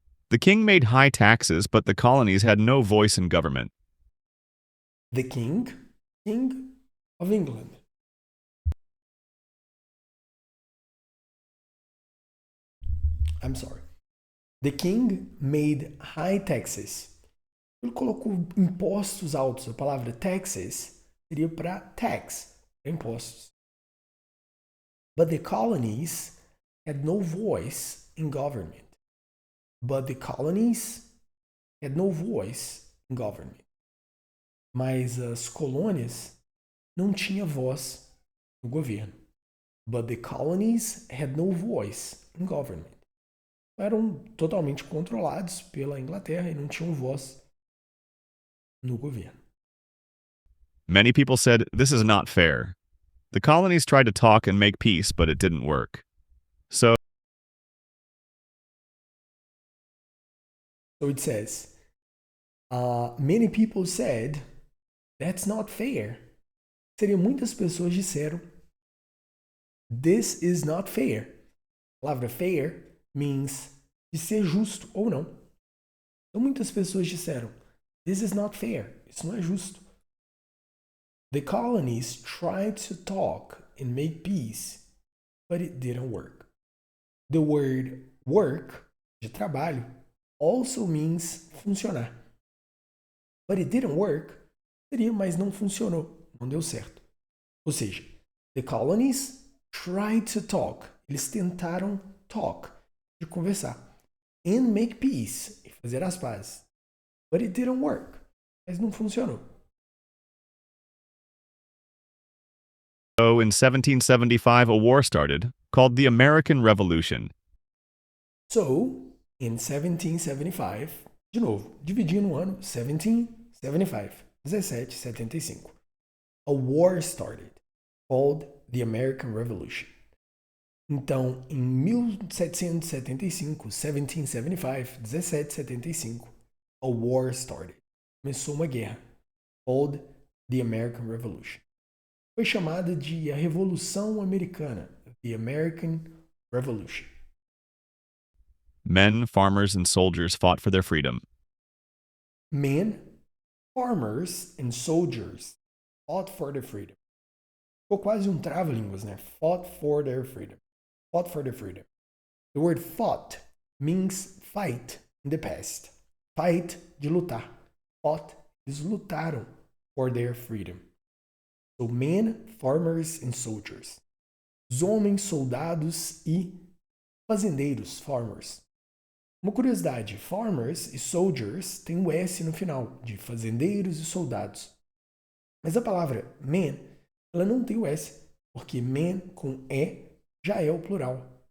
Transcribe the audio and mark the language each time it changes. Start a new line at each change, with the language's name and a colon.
English: The king made high taxes, but the colonies had no voice in government. The king of England. I'm sorry. The king made high taxes.
Portuguese: Ele colocou impostos altos. A palavra taxes seria para tax, impostos.
English: But the colonies had no voice in government. But the colonies had no voice in government.
Portuguese: Mas as colônias não tinham voz no governo.
English: But the colonies had no voice in government.
Portuguese: Eram totalmente controlados pela Inglaterra e não tinham voz no governo.
English: Many people said, this is not fair. The colonies tried to talk and make peace, but it didn't work. So it says, many people said, that's not fair.
Portuguese: Seria muitas pessoas disseram,
English: this is not fair.
Portuguese: A palavra fair means de ser justo ou não. Então muitas pessoas disseram,
English: this is not fair.
Portuguese: Isso não é justo.
English: The colonies tried to talk and make peace, but it didn't work. The word work,
Portuguese: de trabalho,
English: also means funcionar. But it didn't work
Portuguese: seria, mas não funcionou, não deu certo. Ou seja,
English: the colonies tried to talk.
Portuguese: Eles tentaram talk, de conversar,
English: and make peace,
Portuguese: e fazer as pazes.
English: But it didn't work.
Portuguese: Mas não funcionou.
English: So in 1775, a war started called the American Revolution. So, in 1775,
Portuguese: de novo, dividindo o ano,
English: 1775, 1775, a war started called the American Revolution.
Portuguese: Então, em
English: 1775, 1775, 1775, a war started.
Portuguese: Começou uma guerra
English: called the American Revolution.
Portuguese: Foi chamada de a Revolução Americana, the American Revolution.
English: Men, farmers, and soldiers fought for their freedom. Men, farmers, and soldiers fought for their freedom.
Portuguese: Ficou quase trava-línguas, né?
English: Fought for their freedom. Fought for their freedom. The word fought means fight in the past. Fight,
Portuguese: de lutar.
English: Fought,
Portuguese: eles lutaram
English: for their freedom. So, men, farmers, and soldiers.
Portuguese: Os homens, soldados e fazendeiros, farmers. Uma curiosidade, farmers e soldiers tem um S no final, de fazendeiros e soldados. Mas a palavra man, ela não tem o S, porque man com E já é o plural.